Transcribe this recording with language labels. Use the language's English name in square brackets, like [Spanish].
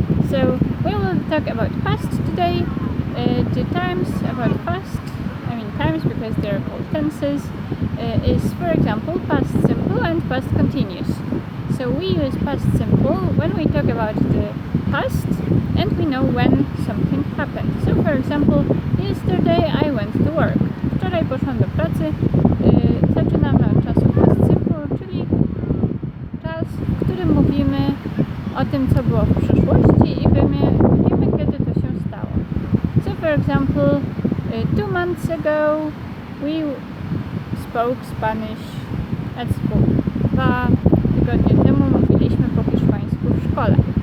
[English] So we will talk about past today. The times about past, times because they're called tenses, is for example past simple and past continuous. So we use past simple when we talk about the past and we know when something happened. So for example, yesterday I went to work. [Polish] Wczoraj poszłam do pracy. Zaczynamy od czasu past simple, czyli czas, w którym mówimy o tym, co było w przeszłości i wiemy, kiedy to się stało. [English] So for example, 2 months ago we spoke Spanish at school. [Polish] 2 tygodnie temu mówiliśmy po hiszpańsku w szkole.